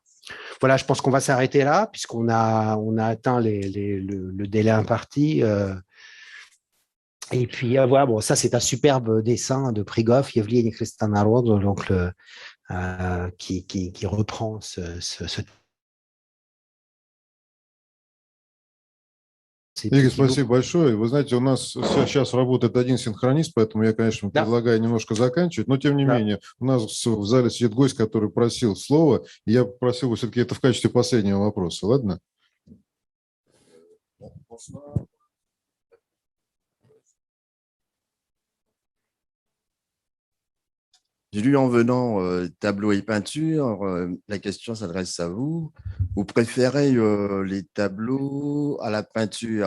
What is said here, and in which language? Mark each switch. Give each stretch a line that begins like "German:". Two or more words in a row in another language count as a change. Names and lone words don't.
French: Voilà, je pense qu'on va s'arrêter là, puisqu'on a atteint le délai imparti. Et puis, voilà, bon, ça, c'est un superbe dessin de Prigov, Yevgeny Kristanarod, donc qui reprend ce
Russian: Игорь, спасибо большое. Вы знаете, у нас сейчас работает один синхронист, поэтому я, конечно, предлагаю немножко заканчивать, но тем не менее, у нас в зале сидит гость, который просил слова, и я попросил бы все-таки это в качестве последнего вопроса, ладно?
French: J'ai lu en venant tableaux et peintures, la question s'adresse à vous. Vous préférez les tableaux à la peinture?